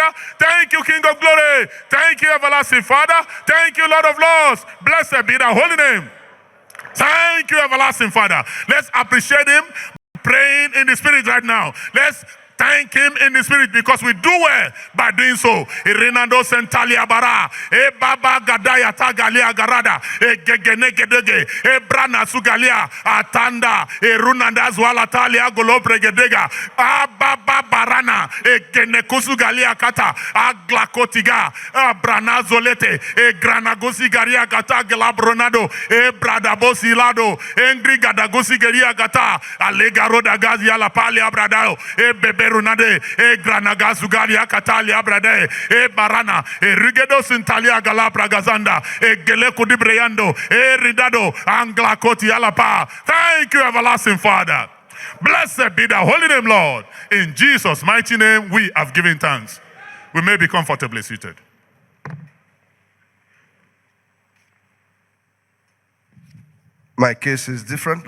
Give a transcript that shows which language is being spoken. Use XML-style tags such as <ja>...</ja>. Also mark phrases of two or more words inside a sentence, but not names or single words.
<en>Thank you, King of glory. Thank you, everlasting Father. Thank you, Lord of Lords. Blessed be thy holy name. Thank you, everlasting Father. Let's appreciate him praying in the spirit right now. Let's thank him in the spirit because we do well by doing so. Irenando sentalia bara, e baba gadaya tagalia garada, e gegene gedege, e brana sugalia, atanda, e runanda zwala talia golopre gedega, a baba barana, e genekusu galia kata, a glakotiga, a brana zolete, e granagosi garia gata gelabronado, e bradabosi lado, engri gadagosi garia gata, alegaro da gazia la palia bradao, e bebe Runade, e granaga sugaria katalia brade, e barana, e rigedo sintalia galabra gazanda, e geleko di breyando, e ridado, angla koti alapa. Thank you, everlasting Father. Blessed be the holy name, Lord. In Jesus' mighty name, we have given thanks. We may be comfortably seated. My case is different.</en>